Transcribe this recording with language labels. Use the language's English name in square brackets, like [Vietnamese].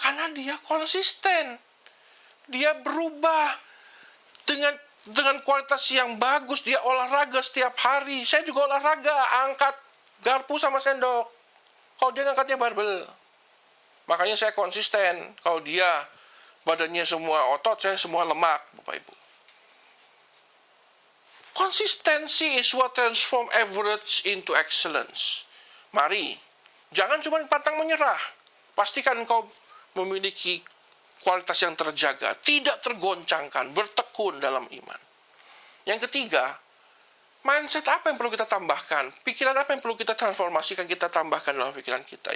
[Indonesian] Karena dia konsisten. Dia berubah dengan kualitas yang bagus. Dia olahraga setiap hari. Saya juga olahraga, angkat garpu sama sendok. Kalau dia ngangkatnya barbel. Makanya saya konsisten. Kalau dia badannya semua otot, saya semua lemak, Bapak Ibu. Konsistensi [English] is what transform average into excellence. [Indonesian] Mari, jangan cuma pantang menyerah. Pastikan kau memiliki kualitas yang terjaga, tidak tergoncangkan, bertekun dalam iman. Yang ketiga, mindset apa yang perlu kita tambahkan? Pikiran apa yang perlu kita transformasikan, kita tambahkan dalam pikiran kita?